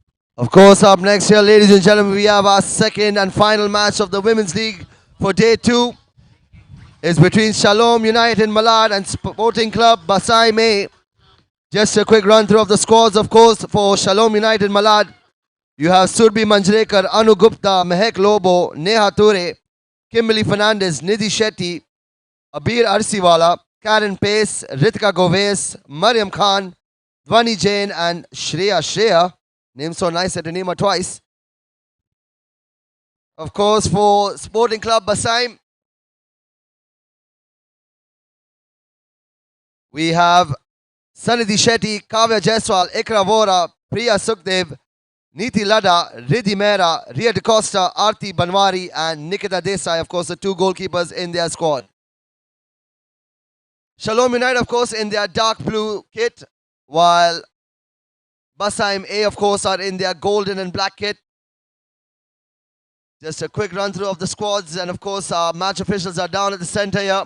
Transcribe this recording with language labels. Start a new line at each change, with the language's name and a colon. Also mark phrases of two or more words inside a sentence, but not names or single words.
English: Of course, up next here, ladies and gentlemen, we have our second and final match of the Women's League for day 2. It's between Shalom United Malad and Sporting Club Basai May. Just a quick run through of the scores, of course, for Shalom United Malad. You have Surbi Manjrekar, Anu Gupta, Mehek Lobo, Neha Ture, Kimberly Fernandez, Nidhi Shetty, Abir Arsiwala, Karen Pace, Ritika Goves, Mariam Khan, Dwani Jain, and Shreya. Name so nice that to name her twice. Of course, for Sporting Club Basai, we have Sanidhi Shetty, Kavya Jaiswal, Ikra Vora, Priya Sukhdev, Niti Lada, Riddhi Mehra, Ria DeCosta, Aarti Banwari, and Nikita Desai, of course, the 2 goalkeepers in their squad. Shalom United, of course, in their dark blue kit, while Basai A, of course, are in their golden and black kit. Just a quick run through of the squads, and of course, our match officials are down at the center here.